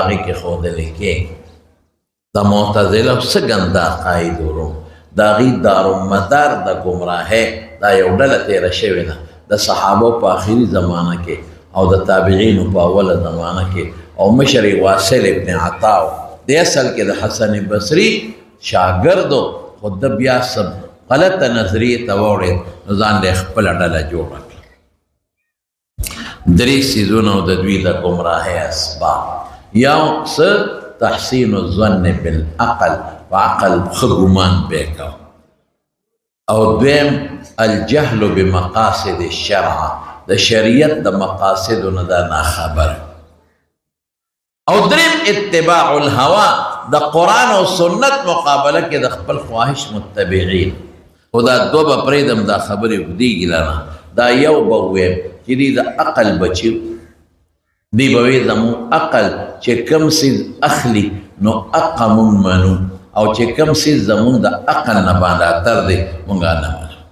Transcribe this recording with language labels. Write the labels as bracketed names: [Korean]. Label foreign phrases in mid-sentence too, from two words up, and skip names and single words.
[Pashto] هغې کې ښودلی کېږي د معتزله څه ګنده عقاید ورو د هغې دارومدار د ګمراهۍ دا یو ډله تېره شوې ده د صحابو په آخري زمانه کې او د تابعینو په اوله زمانه کې او مشر واصل ابن عطا د اصل کې د حسن بصري شاګرد و خو ده بیا څه غلطه نظریې ته واوړېد نو ځان له خپله ډله جوړه کړه درې څیزونه د دوی د ګمراهۍ اسباب یو څه [Arabic] تحسین الظن بالعقل [Pashto] وعقل خګمان بیکو او دویم [Arabic] الجهل بمقاصد الشرع [Pashto] د شریعت د مقاصدو نه دا ناخبر او دریم [Arabic] اتباع الهوا [Pashto] د قرآن او سنت مقابله کې د خپل خواهش متبعین خو دا دوه به پرېږدم دا خبرې اوږدېږي لنه دا یو به وویم چې دوی د عقل بچي دی به وی زمون عقل چې کم څیز اخلي نو حقه مونږ منو او چې کم څیز زمون د عقل نه بالاتر دی مونږ نه منو